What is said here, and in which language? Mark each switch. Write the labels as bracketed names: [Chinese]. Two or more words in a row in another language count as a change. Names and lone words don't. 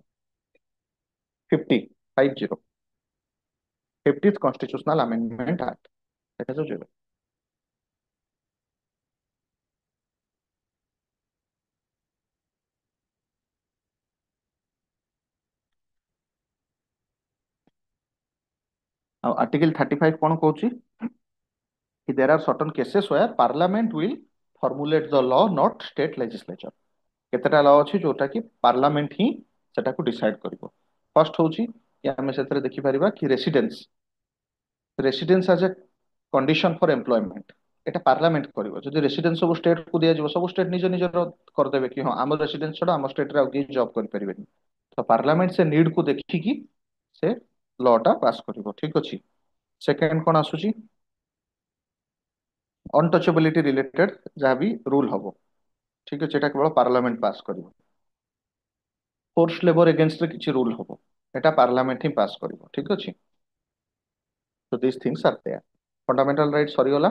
[Odia] 50, 50, 50th [English] constitutional amendment act [Odia] ଦେଖାଯାଉଛି ଏବେ। ଆଉ ଆର୍ଟିକଲ 35 କଣ କହୁଛି? [English] कि there are certain cases where parliament will formulate the law, not state legislature। [Odia] କେତେଟା ଲ ଅଛି ଯୋଉଟା କି ପାର୍ଲାମେଣ୍ଟ ହିଁ ସେଟାକୁ ଡିସାଇଡ କରିବ। ଫର୍ଷ୍ଟ ହଉଛି କି ଆମେ ସେଥିରେ ଦେଖିପାରିବା କି ରେସିଡେନ୍ସ, [English] residence as a condition for employment, [Odia] এটা ପାର୍ଲାମେଣ୍ଟ କରିବ। ଯଦି ରେସିଡେନ୍ସ ସବୁ ଷ୍ଟେଟ କୁ ଦିଆଯିବ, ସବୁ ଷ୍ଟେଟ ନିଜ ନିଜର କରିଦେବେ କି ହଁ ଆମ ରେସିଡେନ୍ସ ଛଡା ଆମ ଷ୍ଟେଟରେ ଆଉ କେହି ଜବ୍ କରିପାରିବେନି। ତ ପାର୍ଲାମେଣ୍ଟ ସେ ନିଡ୍ କୁ ଦେଖିକି ସେ ଲ ଟା ପାସ୍ କରିବ। ଠିକ ଅଛି। ସେକେଣ୍ଡ କଣ ଆସୁଛି? ଅନଟଚେबिଲିଟି ରିଲେଟେଡ ଯାହା ବି ରୁଲ ହବ, ଠିକ ଅଛି, ଏଟା କେବଳ ପାର୍ଲାମେଣ୍ଟ ପାସ୍ କରିବ। [English] force labour against [Odia] ରେ କିଛି ରୁଲ ହବ, ଏଟା ପାର୍ଲାମେଣ୍ଟ ହିଁ ପାସ୍ କରିବ। ଠିକ ଅଛି। [English] So these things are there। fundamental right [Odia] ସରିଗଲା।